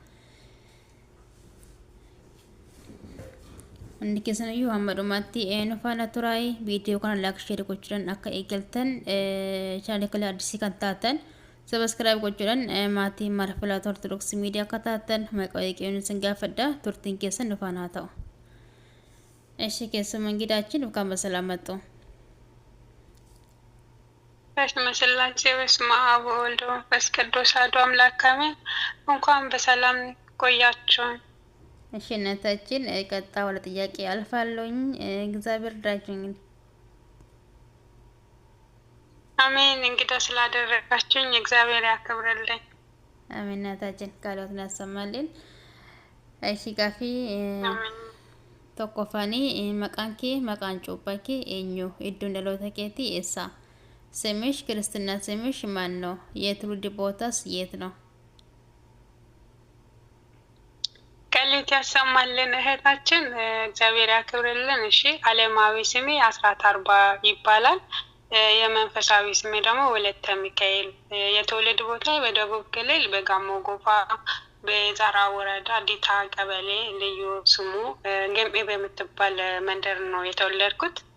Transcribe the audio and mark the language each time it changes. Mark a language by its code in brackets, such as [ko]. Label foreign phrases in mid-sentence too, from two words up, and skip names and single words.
[om] Inni keessanayyuu hammadhumatti nufaana turaay viidiyoo kana laak sheer gochuudhaan akka eegaltan chaanal kala addisii kan taatan sabskiraayib gochuudhaan maatii marfilaata ortodoksii miidiyaa akka taatan maqaa eeqeewwan isin gaafadha. Turtiin keessan nufaana haa ta'u. Eshi keessummaa [am] እንግዳችን እንኳን በሰላም መጡ። [gez] በስመ ስላሴ በስመ አብ ወወልድ ወመንፈስ ቅዱስ አሐዱ አምላክ አሜን። [am] እንኳን በሰላም ቆያችሁን። እሺ እናታችን ቀጣ ወደ ጥያቄ አልፋለሁኝ። እግዚአብሔር ዳጅኝ። አሜን። እንግዲህ ስላደረጋችሁኝ እግዚአብሔር ያክብርልኝ። አሜን። እናታችን ቃሎትን ያሰማልን። እሺ ጋፊ [om] tokkoffani maqaan kee maqaan cuuphaa kee eenyu? Iddoon dhaloota keetii eessa? [am] ስምሽ ክርስትና ስምሽ ማን ነው? የትውልድ ቦታስ የት ነው? ቃልት ያሰማልን እህታችን እግዚአብሔር ያክብርልን። እሺ ዓለማዊ ስሜ አስራት አርባ ይባላል። የመንፈሳዊ ስሜ ደግሞ ወለተ ሚካኤል። የትውልድ ቦታ በደቡብ ክልል በጋሞ ጎፋ በዛራ ወረዳ ዲታ ቀበሌ ልዩ ስሙ ገምኤ በምትባል መንደር ነው የተወለድኩት።